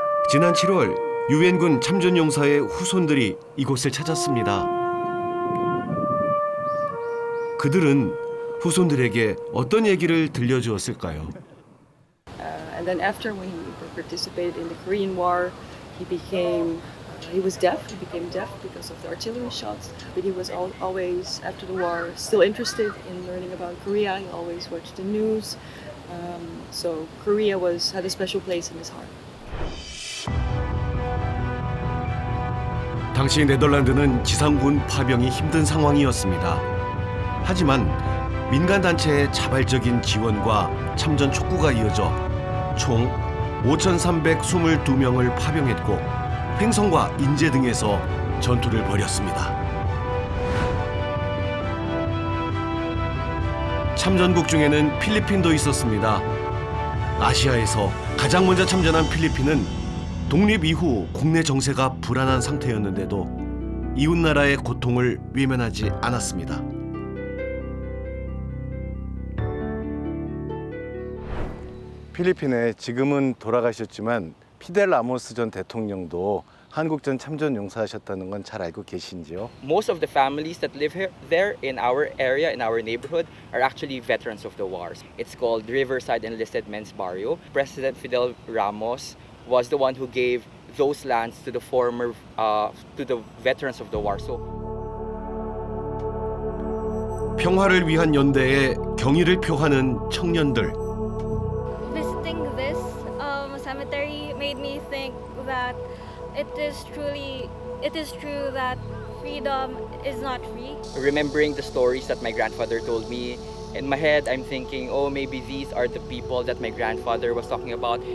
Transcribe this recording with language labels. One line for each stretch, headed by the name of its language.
Korean: 지난 7월 유엔군 참전용사의 후손들이 이곳을 찾았습니다. 그들은 후손들에게 어떤 얘기를 들려주었을까요?
English: And then after when he participated in the Korean War, he was deaf. He became deaf because of the artillery shots. But he was always, after the war, still interested in learning about Korea. He always watched the news. So Korea had a special place in his heart.
Korean: 당시 네덜란드는 지상군 파병이 힘든 상황이었습니다. 하지만 민간단체의 자발적인 지원과 참전 촉구가 이어져 총 5,322명을 파병했고 횡성과 인제 등에서 전투를 벌였습니다. 참전국 중에는 필리핀도 있었습니다. 아시아에서 가장 먼저 참전한 필리핀은 독립 이후 국내 정세가 불안한 상태였는데도 이웃나라의 고통을 외면하지 않았습니다. 필리핀에 지금은 돌아가셨지만 피델 라모스 전 대통령도 한국전 참전 용사하셨다는 건 잘 알고 계신지요?
English: Most of the families that live there in our area, in our neighborhood, are actually veterans of the wars. It's called Riverside Enlisted Men's Barrio. President Fidel Ramos was the one who gave those lands to the to the veterans of the war. So
Korean: 평화를 위한 연대에 경의를 표하는 청년들.
English: Visiting this cemetery made me think that it is true that freedom is not free. remembering the stories that my grandfather told me, in my head I'm thinking, oh, maybe these are the people that my grandfather was talking about.